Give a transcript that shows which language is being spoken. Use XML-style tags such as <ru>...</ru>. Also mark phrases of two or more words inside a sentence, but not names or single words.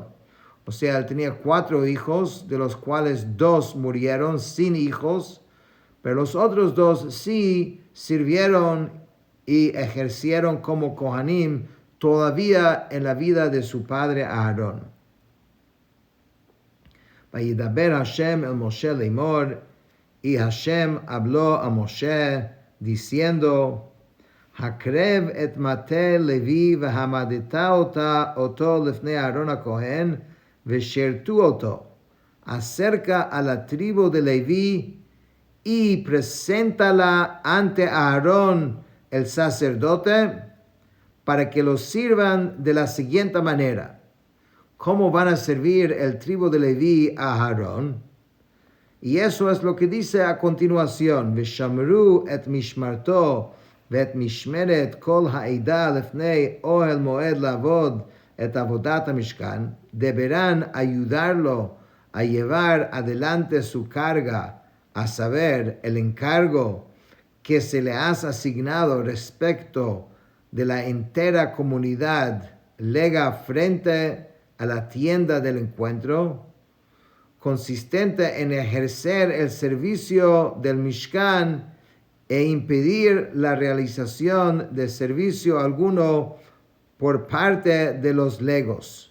<es>O sea, él tenía 4 hijos, de los cuales 2 murieron sin hijos, pero los otros 2 sí sirvieron y ejercieron como Kohanim todavía en la vida de su padre Aarón.</es> <he>וידבר השם אל משה לאמר,</he> <es>y Hashem habló a Moshe diciendo,</es> <he>הקרב את מטה לוי והעמדת אתה אותו לפני אהרן הכהן ושרתו אתו,</he> <es>acerca a la tribu de Leví y preséntala ante Aarón el sacerdote para que los sirvan de la siguiente manera. ¿Cómo van a servir el tribu de Leví a Aarón? Y eso es lo que dice a continuación.</es> <he>ושמרו את משמרתו ואת משמרת כל העדה לפני אהל מועד לעבד את עבדת המשכן,</he> <es>deberán ayudarlo a llevar adelante su carga, a saber, el encargo que se le ha asignado respecto de la entera comunidad lega frente a la tienda del encuentro, consistente en ejercer el servicio del Mishkan e impedir la realización de servicio alguno por parte de los legos.</es>